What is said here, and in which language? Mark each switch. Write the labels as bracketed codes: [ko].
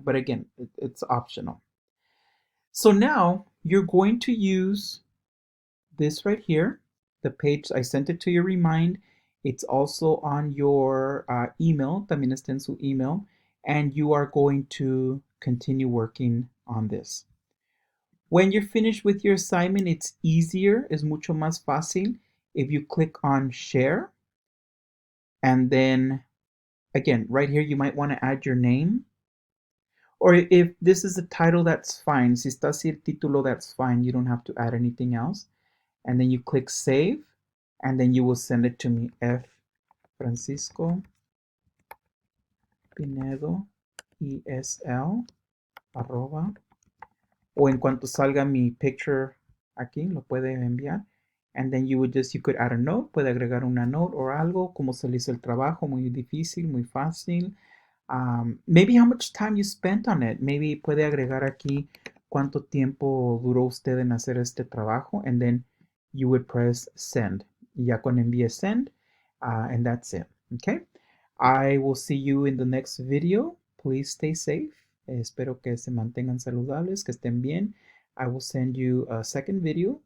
[en] But again, it's optional. So now you're going to use this right here, the page, I sent it to your Remind. It's also on your email, [es] también está en su email, [en] and you are going to continue working on this. When you're finished with your assignment, it's easier, [es] es mucho más fácil [en] if you click on share, and then again, right here, you might want to add your name. Or if this is the title, that's fine. [es] Si está así el título, [en] that's fine. You don't have to add anything else. And then you click save, and then you will send it to me, F. [es] Francisco Pinedo ESL arroba, o en cuanto salga mi picture aquí, lo puede enviar. [en] And then you could add a note, [es] puede agregar una note o algo, como se le hizo el trabajo, muy difícil, muy fácil. [en] Maybe how much time you spent on it. [es] Maybe puede agregar aquí cuánto tiempo duró usted en hacer este trabajo, [en] and then you would press send. [es] Y ya cuando envíe send, [en] and that's it. Okay. I will see you in the next video. Please stay safe. [es] Espero que se mantengan saludables, que estén bien. [en] I will send you a second video.